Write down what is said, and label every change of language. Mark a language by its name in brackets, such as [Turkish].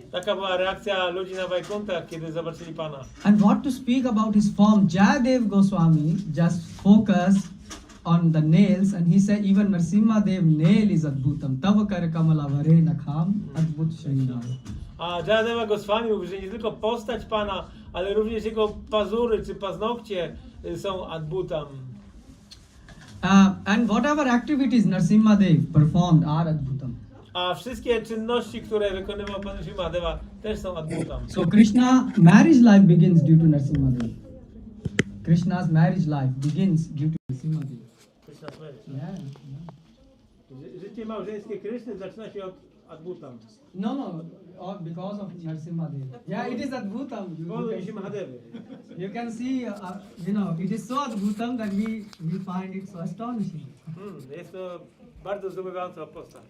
[Polish] Taka była reakcja ludzi na Vaikuntach, kiedy zobaczyli Pana. [English] And what to speak about his form? Jaya Goswami just focused on the nails, and he said even Nrsimhadev nail is Adbhutam. [Sanskrit] Tava kar kamala vare nakham Adbhut Shrinath. [Polish] A Jaya Goswami mówi, że nie tylko postać Pana, ale również jego pazury czy paznokcie są Adbhutam. [English] And whatever activities Nrsimhadev performed are Adbhutam. [Polish] A wszystkie czynności, które wykonywał Pan Nrsimhadeva, też są adbutam. [English] So Krishna marriage life begins due to Nrsimhadev. Krishna's marriage life begins due to Nrsimhadev. Yeah. [Polish] Życie małżeńskie Kryszny zaczyna się od adbutam. [English] No, because of Nrsimhadev. Yeah, it is Adbhutam. [Polish] Powodu Nrsimhadevy. [English] You can see, it is so Adbhutam that we find it so astonishing. [Polish] Jest to bardzo zdumiewająca postać.